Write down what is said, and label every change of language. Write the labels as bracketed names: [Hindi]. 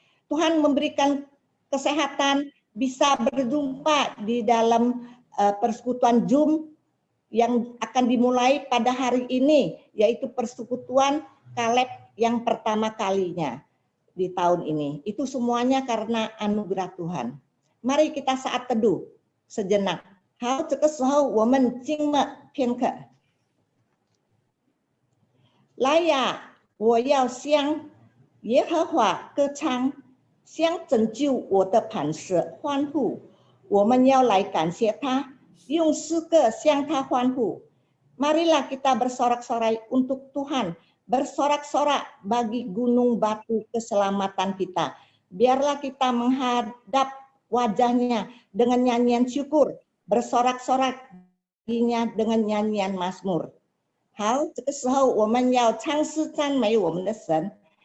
[Indonesian] Tuhan memberikan kesehatan, bisa berjumpa di dalam persekutuan Zoom yang akan dimulai pada hari ini, yaitu persekutuan Kaleb yang pertama kalinya di tahun ini. Itu semuanya karena anugerah Tuhan. Mari kita saat teduh sejenak. [Chinese] 好，这个时候我们静默片刻。来呀，我要向耶和华歌唱，向拯救我的磐石欢呼。我们要来感谢他，用诗歌向他欢呼。 [Indonesian] Marilah kita bersorak-sorai untuk Tuhan, bersorak-sorak bagi gunung batu keselamatan kita. Biarlah kita menghadap wajahnya dengan nyanyian syukur, bersorak-sorak baginya dengan nyanyian mazmur. [Chinese] 好，这个时候我们要唱诗赞美我们的神。